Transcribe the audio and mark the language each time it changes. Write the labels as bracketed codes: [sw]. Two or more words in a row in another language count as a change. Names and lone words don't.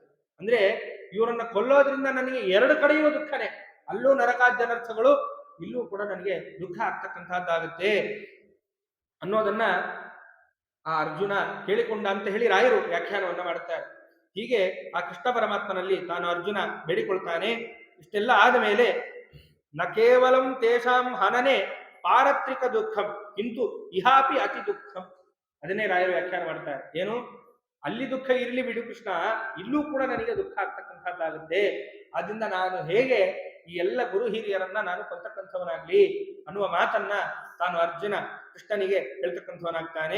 [kn] ಅಂದ್ರೆ ಇವರನ್ನ ಕೊಲ್ಲೋದ್ರಿಂದ ನನಗೆ ಎರಡು ಕಡೆಯೂ ದುಃಖನೇ, ಅಲ್ಲೂ ನರಕಾದ್ಯನರ್ಥಗಳು, ಇಲ್ಲೂ ಕೂಡ ನನಗೆ ದುಃಖ ಆಗ್ತಕ್ಕಂಥದ್ದಾಗುತ್ತೆ ಅನ್ನೋದನ್ನ ಆ ಅರ್ಜುನ ಹೇಳಿಕೊಂಡ ಅಂತ ಹೇಳಿ ರಾಯರು ವ್ಯಾಖ್ಯಾನವನ್ನ ಮಾಡುತ್ತಾರೆ. ಹೀಗೆ ಆ ಕೃಷ್ಣ ಪರಮಾತ್ಮನಲ್ಲಿ ತಾನು ಅರ್ಜುನ ಬೇಡಿಕೊಳ್ತಾನೆ. ಇಷ್ಟೆಲ್ಲ ಆದ ಮೇಲೆ [sa] ನ ಕೇವಲಂ ತೇಷಾಂ ಹನನೆ ಪಾರತ್ರಿಕ ದುಃಖಂ ಕಿಂತು ಇಹಾಪಿ ಅತಿ ದುಃಖಂ. [kn] ಅದನ್ನೇ ರಾಯರು ವ್ಯಾಖ್ಯಾನ ಮಾಡ್ತಾರೆ. ಏನು, ಅಲ್ಲಿ ದುಃಖ ಇರಲಿ ಬಿಡು ಕೃಷ್ಣ, ಇಲ್ಲೂ ಕೂಡ ನನಗೆ ದುಃಖ ಆಗ್ತಕ್ಕಂಥದ್ದಾಗುತ್ತೆ. ಆದ್ರಿಂದ ನಾನು ಹೇಗೆ ಈ ಎಲ್ಲ ಗುರು ಹಿರಿಯರನ್ನ ನಾನು ಕೊಲ್ತಕ್ಕಂಥವನಾಗ್ಲಿ ಅನ್ನುವ ಮಾತನ್ನ ತಾನು ಅರ್ಜುನ ಕೃಷ್ಣನಿಗೆ ಹೇಳ್ತಕ್ಕಂಥವನಾಗ್ತಾನೆ.